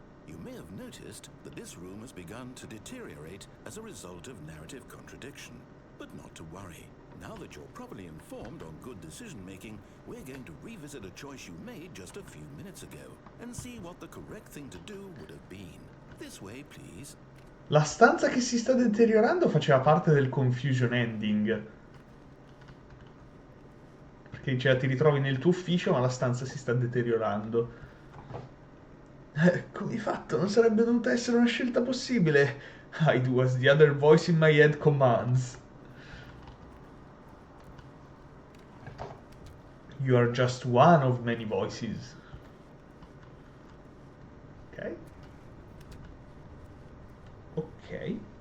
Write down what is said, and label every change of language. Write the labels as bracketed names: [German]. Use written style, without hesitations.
[English] You may have noticed that this room has begun to deteriorate as a result of narrative contradiction. But not to worry. Now that you're properly informed on good decision-making, we're going to revisit a choice you made just a few minutes ago and see what the correct thing to do would have been. This way, please. [Italian] La stanza che si sta deteriorando faceva parte del confusion ending. Perché diceva ti ritrovi nel tuo ufficio ma la stanza si sta deteriorando. Come hai fatto? Non sarebbe dovuta essere una scelta possibile. [English] I do as the other voice in my head commands. You are just one of many voices. Ok. Ok.